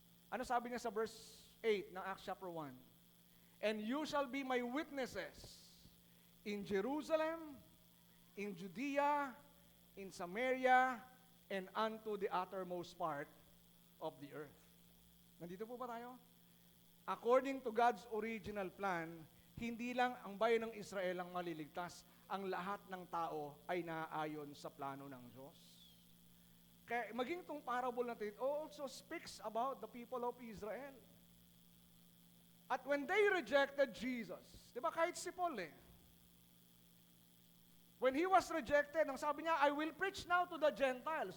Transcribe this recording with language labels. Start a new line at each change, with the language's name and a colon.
Filipino: Ano sabi niya sa verse 8 ng Acts chapter 1?
English: And you shall be my witnesses in Jerusalem, in Judea, in Samaria, and unto the uttermost part of the earth.
Filipino: Nandito po ba tayo? According to God's original plan, hindi lang ang bayan ng Israel ang maliligtas, ang lahat ng tao ay naaayon sa plano ng Diyos. Kaya maging itong parable natin,
English: it also speaks about the people of Israel. At when they rejected Jesus,
Filipino: di ba kahit si Paul
English: when he was rejected, ang sabi niya, I will preach now to the Gentiles.